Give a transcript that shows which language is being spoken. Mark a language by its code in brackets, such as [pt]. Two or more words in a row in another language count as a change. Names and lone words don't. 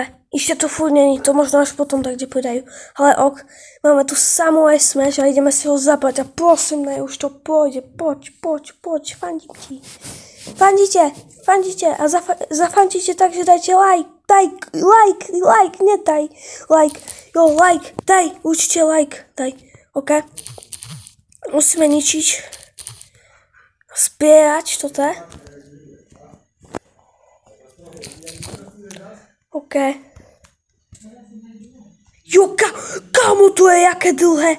[sk] Ešte to furt není, to možno až potom tak, kde pridajú. Ale máme tu Samurai Smash a ideme si ho zabrať a prosím, už to pôjde. Poď, fandím ti. Fandíte a zafandíte tak, že dajte like, nedaj like. Jo, like, daj, určite like, daj. OK. Musíme ničiť. Zbierať toto. OK. Jo, kámo, to je jaké dlhé.